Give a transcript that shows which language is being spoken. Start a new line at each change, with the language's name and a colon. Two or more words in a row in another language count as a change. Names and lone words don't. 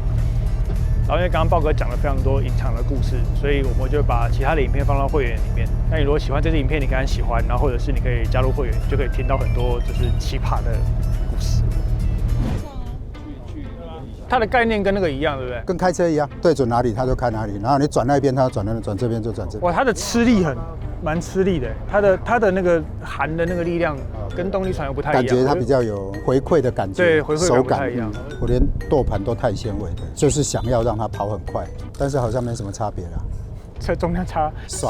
Chinese: 然後因為剛剛豹哥講了非常多隱藏的故事，所以我們就把其他的影片放到會員裡面。那你如果喜歡這支影片，你可以喜歡，然後或者是你可以加入會員，就可以聽到很多就是奇葩的故事。它的概念跟那個一樣，對不對？跟開車一樣，對準哪裡它就開哪裡，然後你轉那邊它就轉那邊，轉這邊就轉這邊。哇，它的吃力蠻吃力的，它的那個含的那個力量跟動力船又不太一樣，感覺它比較有回饋的感覺，對，回饋感不太一樣。我連舵盤都碳纖維的，就是想要讓它跑很快，但是好像沒什麼差別啦。這重量差，爽。